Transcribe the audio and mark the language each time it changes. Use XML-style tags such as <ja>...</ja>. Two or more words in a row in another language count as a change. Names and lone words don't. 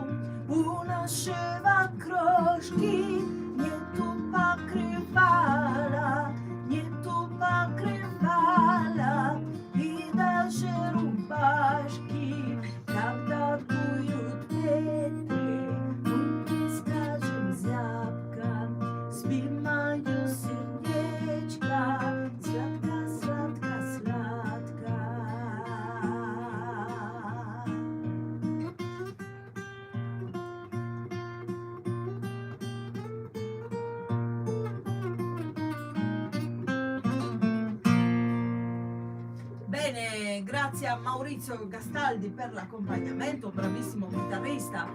<ru>У нашего крошки нету покрывала, нету покрывала и даже рубашки, когда дуют ветры, мы не скажем зябко, спи, мое сердечко, сладко, сладко, сладко.</ru> <it>Bene, grazie a Maurizio Gastaldi per l'accompagnamento, bravissimo chitarrista.</it>